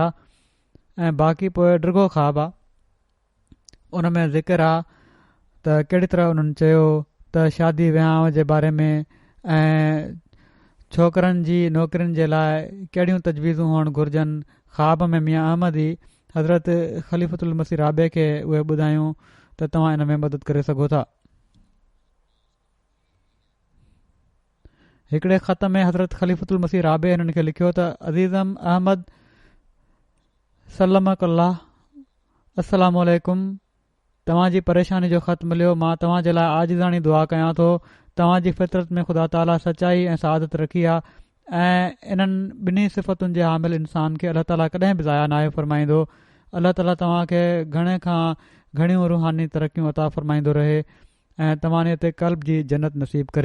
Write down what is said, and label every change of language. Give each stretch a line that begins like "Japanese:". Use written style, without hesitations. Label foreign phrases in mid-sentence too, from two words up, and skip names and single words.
Sindhi: ऐं बाक़ी पोइ डिघो ख़्वाबु आहे, उन में ज़िक्र आहे त कहिड़ी तरह उन्हनि चयो त शादी विहांव जे बारे में ऐं छोकरनि जी नौकरियुनि जे लाइ कहिड़ियूं तजवीज़ूं हुअणु घुरिजनि। ख़्वाब में मियां अहमद ई हज़रत ख़लीफ़तुल मसीह राबे खे उहे ॿुधायूं त तव्हां इन में मदद करे सघो था। हिकिड़े ख़त में हज़रत ख़लीफ़तुल मसीह राबे हिननि खे लिखियो त अज़ीज़म अहमद
Arabic: سلمك الله, السلام عليكم,
Sindhi: तव्हांजी परेशानी जो ख़त मिलियो। मां तव्हां जे लाइ आजिज़ानी दुआ कयां थो। तव्हांजी फितरत में ख़ुदा ताला सचाई ऐं सआदत रखी आहे ऐं इन्हनि ॿिन्ही सिफ़तुनि जे हामिल इंसान खे अलाह ताला कॾहिं बि ज़ाया नाहे फ़रमाईंदो। अलाह ताला तव्हांखे घणे खां घणियूं रूहानी तरक़ियूं अता फ़रमाईंदो रहे ऐं तव्हां ते क़ल्ब जी जन्नत नसीब करे।